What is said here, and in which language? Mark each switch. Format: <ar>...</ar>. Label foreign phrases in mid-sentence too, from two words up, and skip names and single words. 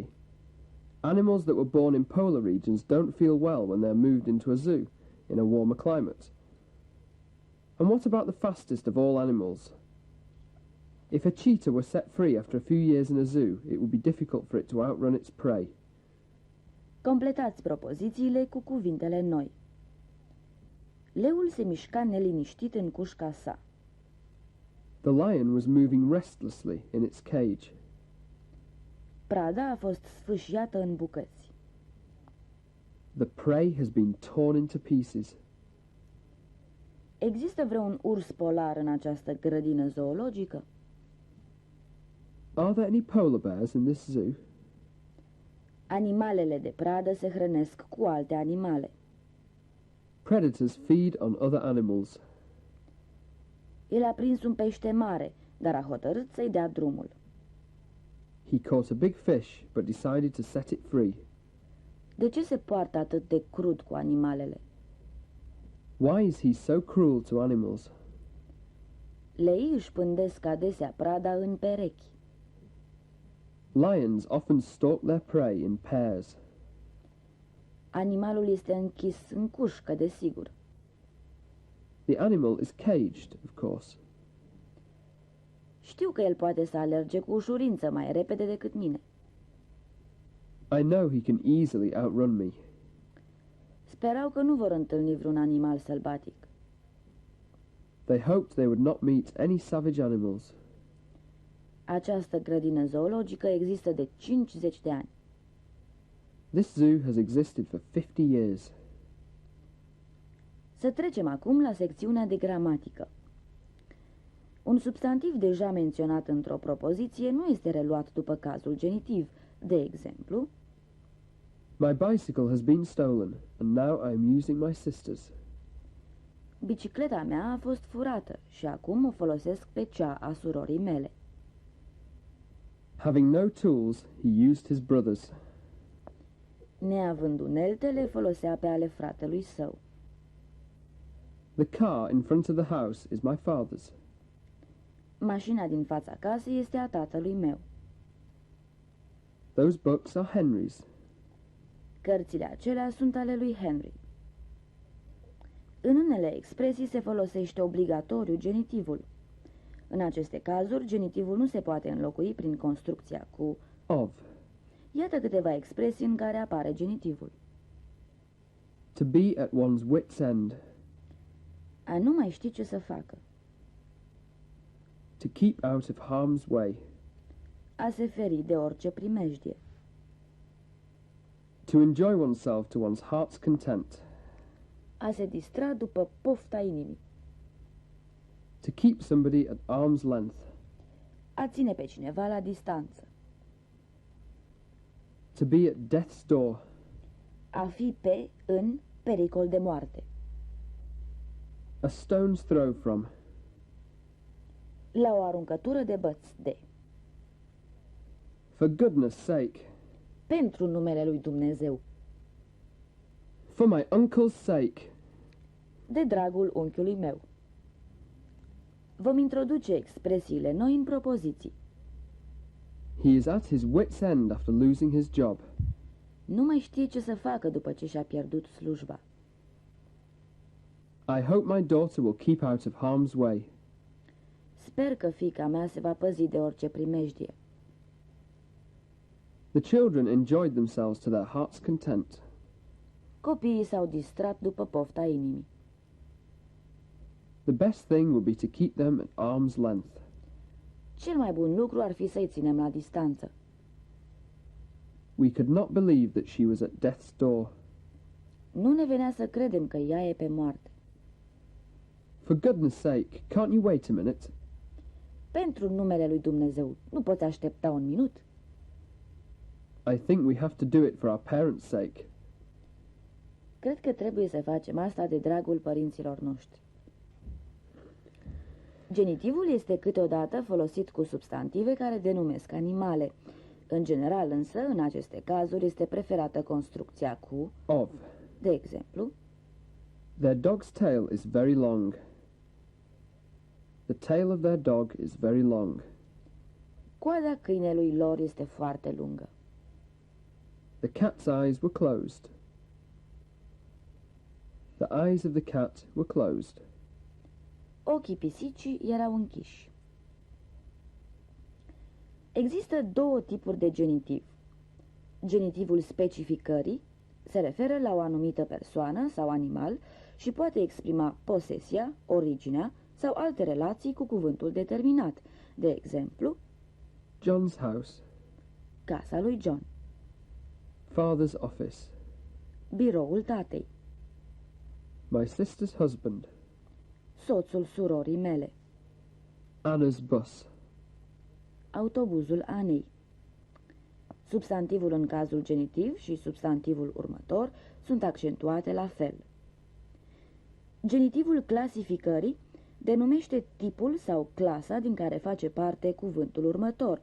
<en>Animals that were born in polar regions don't feel well when they're moved into a zoo in a warmer climate. And what about the fastest of all animals? If a cheetah were set free after a few years in a zoo, it would be difficult for it to outrun its prey.</en> <ro>Completați propozițiile cu cuvintele noi. Leul se mișca neliniștit în cușca sa.</ro> <en>The lion was moving restlessly in its cage.</en> <ro>Prada a fost sfâșiată în bucăți.</ro> <en>The prey has been torn into pieces.</en> <ro>Există vreun urs polar în această grădină zoologică?</ro> <en>Are there any polar bears in this zoo?</en> <ro>Animalele de pradă se hrănesc cu alte animale.</ro> <en>Predators feed on other animals.</en> <ro>El a prins un pește mare, dar a hotărât să-i dea drumul.</ro> <en>He caught a big fish, but decided to set it free.</en> <ro>De ce se poartă atât de crud cu animalele?</ro> <en>Why is he so cruel to animals?</en> <ro>Leii își pândesc adesea prada în perechi.</ro> <en>Lions often stalk their prey in pairs.</en> <ro>Animalul este închis în cușcă, desigur.</ro> <en>The animal is caged, of course.</en> <ro>Știu că el poate să alerge cu ușurință mai repede decât mine.</ro> <en>I know he can easily outrun me.</en> <ro>Sperau că nu vor întâlni vreun animal sălbatic.</ro> <en>They hoped they would not meet any savage animals.</en> <ro>Această grădină zoologică există de 50 de ani. This zoo has existed for 50 years. Să trecem acum la secțiunea de gramatică. Un substantiv deja menționat într-o propoziție nu este reluat după cazul genitiv. De exemplu,</ro> <en>My bicycle has been stolen, and now I am using my sister's.</en> <ro>bicicleta mea a fost furată și acum o folosesc pe cea a surorii mele.</ro> <en>Having no tools, he used his brother's.</en> <ro>Neavând unelte, le folosea pe ale fratelui său.</ro> <en>The car in front of the house is my father's.</en> <ro>Mașina din fața casei este a tatălui meu.</ro> <en>Those books are Henry's.</en> <ro>Cărțile acelea sunt ale lui Henry. În unele expresii se folosește obligatoriu genitivul. În aceste cazuri, genitivul nu se poate înlocui prin construcția cu Of. Iată câteva expresii în care apare genitivul.</ro> <en>To be at one's wit's end.</en> <ro>A nu mai ști ce să facă.</ro> <en>To keep out of harm's way.</en> <ro>A se feri de orice primejdie.</ro> <en>To enjoy oneself to one's heart's content.</en> <ro>A se distra după pofta inimii.</ro> <en>To keep somebody at arm's length.</en> <ro>A ține pe cineva la distanță.</ro> <en>To be at death's door.</en> <ro>A fi în pericol de moarte.</ro> <en>A stone's throw from.</en> <ro>La o aruncătură de băț de.</ro> <en>For goodness sake.</en> <ro>Pentru numele lui Dumnezeu.</ro> <en>For my uncle's sake.</en> <ro>De dragul unchiului meu. Vom introduce expresiile noi în propoziții.</ro> <en>He is at his wit's end after losing his job.</en> <ro>Nu mai știe ce să facă după ce și-a pierdut slujba.</ro> <en>I hope my daughter will keep out of harm's way.</en> <ro>Sper că fiica mea se va păzi de orice primejdie.</ro> <en>The children enjoyed themselves to their heart's content.</en> <ro>Copiii s-au distrat după pofta inimii.</ro> <en>The best thing would be to keep them at arm's length.</en> <ro>Cel mai bun lucru ar fi să-i ținem la distanță.</ro> <en>We could not believe that she was at death's door.</en> <ro>Nu ne venea să credem că ea e pe moarte.</ro> <en>For goodness sake, can't you wait a minute?</en> <ro>Pentru numele lui Dumnezeu, nu poți aștepta un minut?</ro> <en>I think we have to do it for our parents' sake.</en> <ro>Cred că trebuie să facem asta de dragul părinților noștri. Genitivul este câteodată folosit cu substantive care denumesc animale. În general însă, în aceste cazuri, este preferată construcția cu Of. De exemplu,</ro> <en>Their dog's tail is very long. The tail of their dog is very long.</en> <ro>coada câinelui lor este foarte lungă.</ro> <en>The cat's eyes were closed. The eyes of the cat were closed.</en> <ro>Ochii pisicii erau închiși. Există două tipuri de genitiv. Genitivul specificării se referă la o anumită persoană sau animal și poate exprima posesia, originea sau alte relații cu cuvântul determinat. De exemplu,</ro> <en>John's house.</en> <ro>casa lui John,</ro> <en>Father's office.</en> <ro>biroul tatei,</ro> <en>My sister's husband.</en> <ro>soțul surorii mele,</ro> <en>Anna's bus.</en> <ro>autobuzul Anei. Substantivul în cazul genitiv și substantivul următor sunt accentuate la fel. Genitivul clasificării denumește tipul sau clasa din care face parte cuvântul următor.</ro>